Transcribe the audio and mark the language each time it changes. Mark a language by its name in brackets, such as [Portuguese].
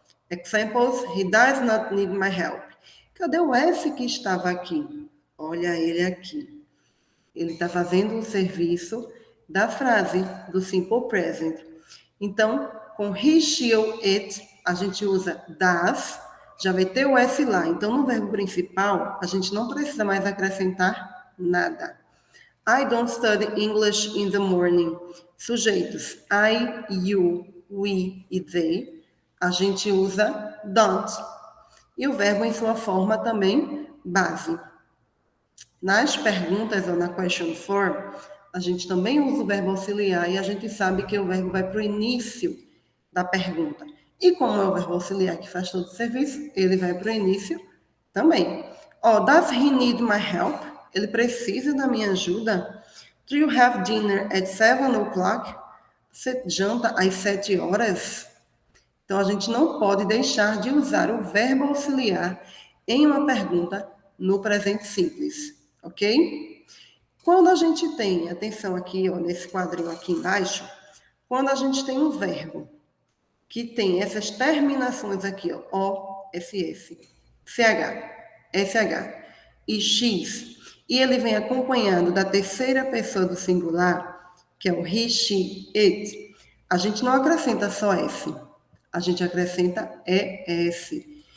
[English] Examples, he does not need my help. [Portuguese] Cadê o S que estava aqui? Olha ele aqui. Ele está fazendo o serviço da frase do simple present. Então, com he, she ou it, a gente usa does, já vai ter o S lá. Então, no verbo principal, a gente não precisa mais acrescentar nada. [English] I don't study English in the morning. [Portuguese] Sujeitos I, you, we e they, a gente usa don't. E o verbo em sua forma também base. Nas perguntas ou na question form, a gente também usa o verbo auxiliar e a gente sabe que o verbo vai para o início da pergunta. E como é o verbo auxiliar que faz todo o serviço, ele vai para o início também. [English] Does he need my help? [Portuguese] Ele precisa da minha ajuda? [English] Do you have dinner at 7 o'clock? [Portuguese] Você janta às 7 horas? Então, a gente não pode deixar de usar o verbo auxiliar em uma pergunta no presente simples, ok? Quando a gente tem, atenção aqui, nesse quadrinho aqui embaixo, quando a gente tem um verbo que tem essas terminações aqui, O, SS, CH, SH e X, e ele vem acompanhado da terceira pessoa do singular, que é o he, she, it, a gente não acrescenta só S, a gente acrescenta ES.